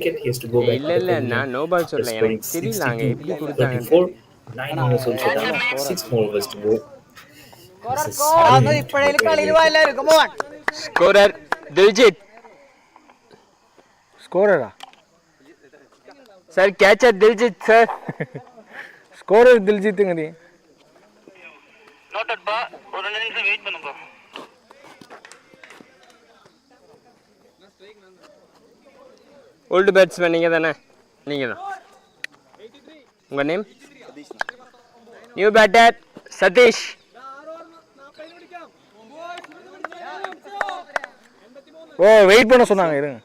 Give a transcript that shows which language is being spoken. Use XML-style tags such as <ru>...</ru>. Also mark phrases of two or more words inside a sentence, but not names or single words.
<en>He has to go back to the pavilion after scoring 62, 34. 9 overs also done. 6 more overs to go. This is brilliant. Scorer Diljit. Scorer sir catcher Diljit sir</en> <ta>ஸ்கோர் தில்ஜித்துங்கடி. நோட்டட்பா ஒரு 2 நிமிஷம் வெயிட் பண்ணுப்பா.</ta> <en>old batsman</en> <ta>நீங்கள் தானே? நீங்கள் தான். உங்கள் நேம்?</ta> <en>new batter Satish.</en> <ta>ஓ வெயிட் பண்ண சொன்னாங்க, இருங்க.</ta>